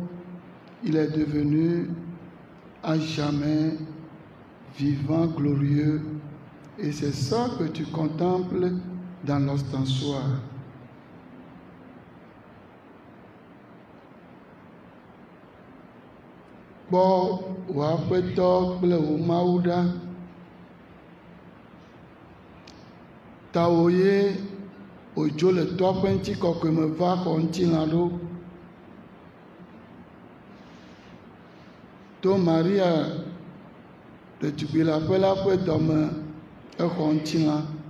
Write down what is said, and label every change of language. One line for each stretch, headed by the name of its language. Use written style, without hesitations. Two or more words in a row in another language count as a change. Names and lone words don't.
French: Il est devenu à jamais vivant, glorieux. Et c'est ça que tu contemples dans l'ostensoir. Bon,
Ewe: wapetɔ kple wo Mawu ɖa. Tawò ye wòdzo le toa ƒe ŋutikɔkɔe me va xɔ ŋutilã ɖo. To Maria ɖetugbui la ƒe dɔme exɔ ŋutilã.